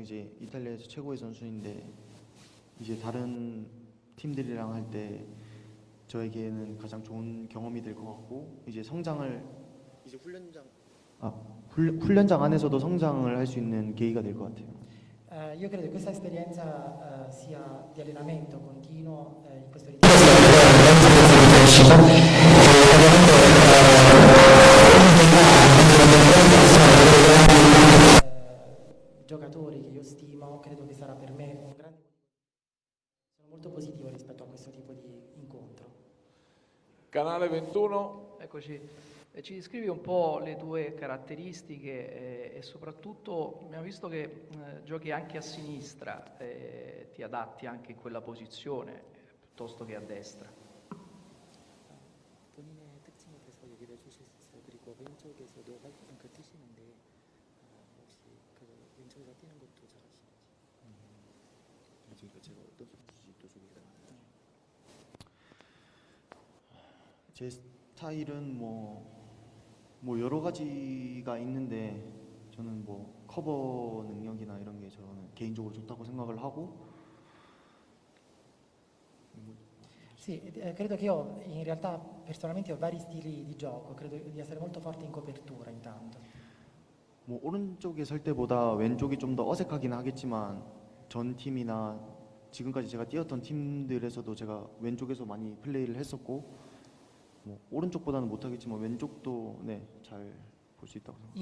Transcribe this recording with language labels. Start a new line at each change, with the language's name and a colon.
Korean: 이제 이탈리아에서 최고의 선수인데 이제 다른 팀들이랑 할 때 저에게는 가장 좋은 경험이 될 것 같고 이제 성장을 이제 훈련장 안에서도 성장을 할 수 있는 계기가 될 것 같아요.
Italian: Io credo che questa esperienza sia di allenamento continuo in questo giocatori che io stimo, credo che sarà per me un grande sono molto positivo rispetto a questo tipo di incontro. Canale 21. Eccoci. Ci descrivi un po' le tue caratteristiche e soprattutto abbiamo visto che giochi anche a sinistra, ti adatti anche in quella posizione piuttosto che a destra.
Korean: 본인의 특징에 대해서 얘기를 해주실 수 있어요. 그리고 왼쪽에서도 활동 뛰시는데 혹시 그 왼쪽에서 뛰는 것도 잘하시는지. 제가 어떤 선수인지 또 소개가 제 스타일은 뭐 여러 가지가 있는데 저는 뭐 커버 능력이나 이런 게 저는 개인적으로 좋다고 생각을 하고
Italian: Sì, credo che io in realtà personalmente ho vari stili di gioco, credo di essere molto forte in copertura intanto.
Korean: 뭐 오른쪽에 설 때보다 왼쪽이 좀 더 어색하긴 하겠지만 전 팀이나 지금까지 제가 뛰었던 팀들에서도 제가 왼쪽에서 많이 플레이를 했었고 뭐 오른쪽보다는 못하겠지만 왼쪽도 잘 볼 수 있다고 생각합니다.